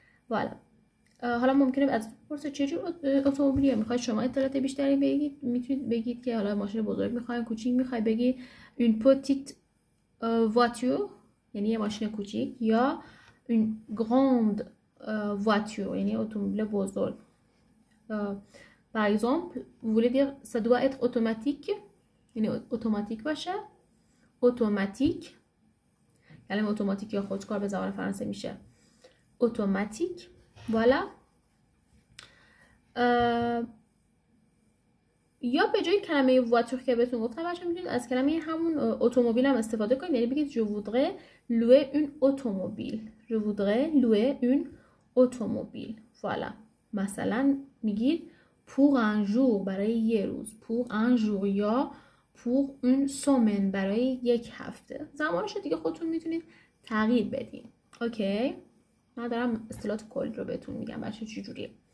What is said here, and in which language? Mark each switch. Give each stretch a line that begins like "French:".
Persian: والا حالا ممکنه از پرسه چه جور اتومبیلی میخواید شما اطلاعات بیشتری بگید. میتونید بگید که حالا ماشین بزرگ میخواید، کوچیک میخواید، بگید
French: une petite voiture
Persian: یعنی یه ماشین کوچیک، یا
French: une grande voiture
Persian: یعنی اتومبیل بزرگ.
French: par exemple vous voulez dire ça doit être automatique
Persian: یعنی اتوماتیک باشه. اتوماتیک کلمه اتوماتیک یا خودکار به زبان فرانسه میشه اتوماتیک. والا یا به جای کلمه voiture که بهتون گفتم بچه میتونید از کلمه همون اتومبیل هم استفاده کنید. یعنی بگید
French: je voudrais louer une automobile. je voudrais louer une automobile.
Persian: والا مثلا میگید
French: pour un jour
Persian: برای یه روز، pour un jour یا
French: pour une semaine
Persian: برای یک هفته. زمانش دیگه خودتون میتونید تغییر بدین. اوکی، من دارم اصطلاحات کلی رو بهتون میگم بچه چجوریه.